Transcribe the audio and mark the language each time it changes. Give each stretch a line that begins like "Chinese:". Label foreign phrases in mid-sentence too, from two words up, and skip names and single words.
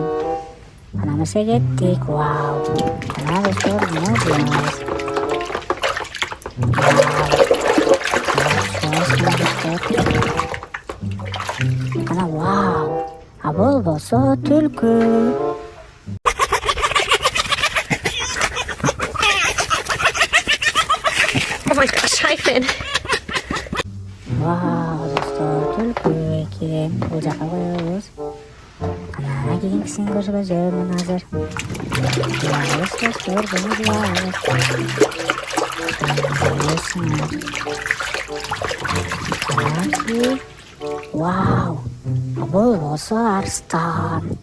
Kyrgyz: Кана эмесе кеттик. Вау. Кана достор, мына жуябыз. Кана вау. А бул болсо түлкү.
English: Oh my gosh, hyphen.
Kyrgyz: Вау, достор, түлкү экен. Бул жака коебуз. Кана кийинкисин көргөзөмүн азыр. Жуябыз достор, буну жуябыз. Вау, а бул болсо арстан.